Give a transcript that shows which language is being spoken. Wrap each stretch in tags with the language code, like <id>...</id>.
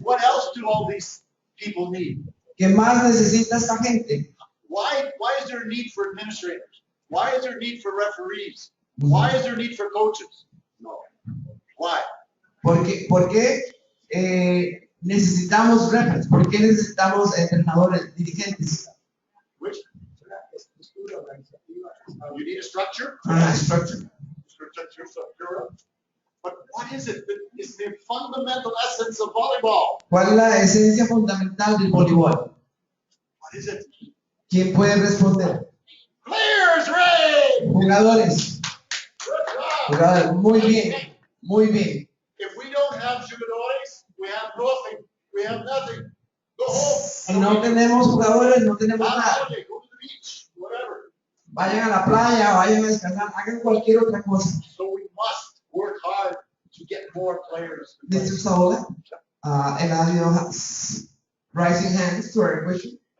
<en>What else do all these people need?</en> <es>¿Qué más necesita esta gente?</es> <en>Why is there a need for administrators? Why is there a need for referees? Why is there a need for coaches? No. Why?</en> <es>¿Por qué necesitamos referees? ¿Por qué necesitamos entrenadores, dirigentes?</es> <en>Which? You need a structure? Structure. Structure. But what is it that is the fundamental essence of volleyball?</en> <es>¿Cuál es la esencia fundamental del voleibol?</es> <en>What is it?</en> <es>¿Quién puede responder?</es> <en>Players, Ray!</en> <es>Jugadores.</es> <en>Good job.</en> <es>Jugadores. Muy bien. Muy bien.</es> <en>If we don't have jugadores, we have nothing. We have nothing. Go home.</en> <es>Si no tenemos jugadores, no tenemos</es> <en>Have a</en> <es>nada.</es> <en>holiday, go to the beach, whatever.</en> <es>Vayan a la playa, vayan a descansar, hagan cualquier otra cosa.</es> <en>So we must work hard to get more players. Mr. Saola, Eladio has raising hands to our question.</en>